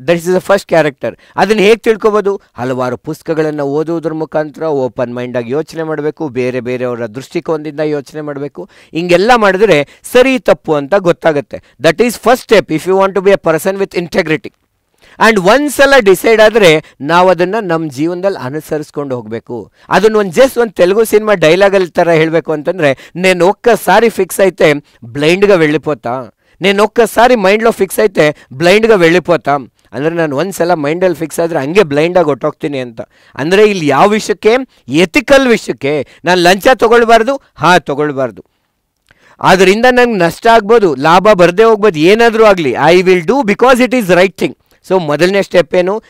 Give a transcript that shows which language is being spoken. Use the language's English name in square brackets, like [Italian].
[English] That is the first character. [Kannada] ಅದನ್ನು ಹೇಗೆ ತಿಳ್ಕೊಬೋದು? ಹಲವಾರು ಪುಸ್ತಕಗಳನ್ನು ಓದುವುದ್ರ ಮುಖಾಂತರ ಓಪನ್ ಮೈಂಡಾಗಿ ಯೋಚನೆ ಮಾಡಬೇಕು, ಬೇರೆ ಬೇರೆಯವರ ದೃಷ್ಟಿಕೋನದಿಂದ ಯೋಚನೆ ಮಾಡಬೇಕು. ಹಿಂಗೆಲ್ಲ ಮಾಡಿದ್ರೆ ಸರಿ ತಪ್ಪು ಅಂತ ಗೊತ್ತಾಗುತ್ತೆ. [English] That is first step if you want to be a person with integrity. [Kannada] And ಒಂದ್ಸಲ ಡಿಸೈಡ್ ಆದರೆ ನಾವು ಅದನ್ನು ನಮ್ಮ ಜೀವನದಲ್ಲಿ ಅನುಸರಿಸ್ಕೊಂಡು ಹೋಗಬೇಕು. ಅದನ್ನು ಒಂದು ತೆಲುಗು ಸಿನಿಮಾ ಡೈಲಾಗಲ್ಲಿ ಥರ ಹೇಳಬೇಕು ಅಂತಂದರೆ, [Telugu] నేను ఒక్కసారి ఫిక్స్ అయితే బ్లైండ్గా వెళ్ళిపోతా, నేను ఒక్కసారి మైండ్లో ಫಿಕ್ಸ್ అయితే ಬ್ಲೈಂಡ್గా వెళ్ళిపోతా. [Kannada] ಅಂದರೆ ನಾನು ಒಂದ್ಸಲ ಮೈಂಡಲ್ಲಿ ಫಿಕ್ಸ್ ಆದರೆ ಹಂಗೆ ಬ್ಲೈಂಡಾಗಿ ಹೊಟ್ಟೋಗ್ತೀನಿ ಅಂತ. ಅಂದರೆ ಇಲ್ಲಿ ಯಾವ ವಿಷಯಕ್ಕೆ? ಎಥಿಕಲ್ ವಿಷಯಕ್ಕೆ. ನಾನು ಲಂಚ ತೊಗೊಳ್ಬಾರ್ದು, ತೊಗೊಳ್ಬಾರ್ದು. ಅದರಿಂದ ನಂಗೆ ನಷ್ಟ ಆಗ್ಬೋದು, ಲಾಭ ಬರದೇ ಹೋಗ್ಬೋದು, ಏನಾದರೂ ಆಗಲಿ [English] I will do because it is right thing. [Kannada] ಮೊದಲನೇ ಸ್ಟೆಪ್ ಏನು?